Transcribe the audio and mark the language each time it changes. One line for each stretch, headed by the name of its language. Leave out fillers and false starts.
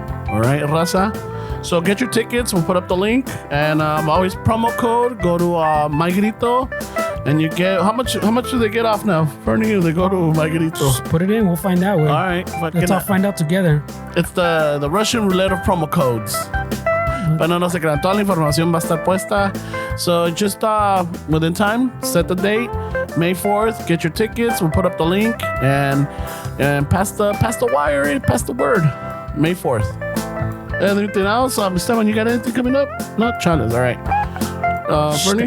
English: All right, Raza? So get your tickets. We'll put up the link. And always promo code. Go to My Grito. And you get, how much do they get off now? Fernie, they go to My Grito. Just put it in. We'll find out, güey. All right. Let's all find out together. It's the Russian roulette of promo codes.
Spanish: Pero no se crean, toda la información va a estar puesta.
English: So just within time, set the date, May 4th, get your tickets, we'll put up the link, and pass the wire, pass the word, May 4th. Anything else? Esteban, you got anything coming up? No, Chales, all right. Fernie?